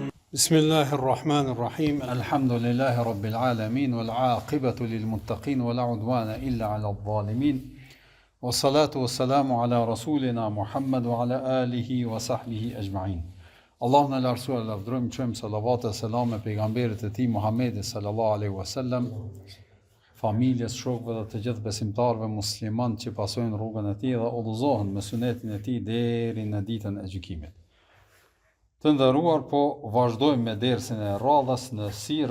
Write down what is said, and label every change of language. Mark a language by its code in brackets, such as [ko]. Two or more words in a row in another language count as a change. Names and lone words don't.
[ar] بسم الله الرحمن الرحيم الحمد لله رب العالمين والعاقبة للمتقين ولا عدوان إلا على الظالمين. والصلاة والسلام على رسولنا محمد وعلى آله وصحبه أجمعين. [sq] Allahun e lartësuar lavdërojmë, çojmë salavat e selam e pejgamberit e tij Muhammedit [ar] صلى الله عليه وسلم, [sq] familjes, shokëve dhe të gjithë besimtarëve musliman që pasojnë rrugën e tij dhe udhëzohen me sunetin e tij deri në ditën e gjykimit. Të nderuar, po vazhdojmë me dersin e radhës në sire.